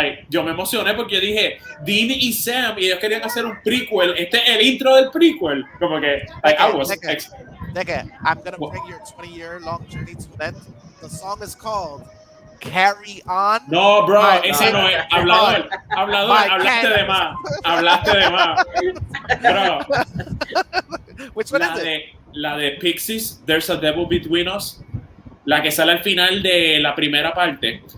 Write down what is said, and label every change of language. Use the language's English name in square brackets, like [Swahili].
[Spanish] Yo me emocioné porque yo dije, Dean y Sam, y ellos querían hacer un prequel. Este es el intro del prequel. Como que, [English] like, I was... I'm gonna bring your 20-year-long journey to an end. The song is called Carry On. [Spanish] No, bro, ese no es. Hablador, hablaste de más. [English] Bro. Which one is it? [Spanish] La de Pixies, There's a Devil Between Us. La que sale al final de la primera parte.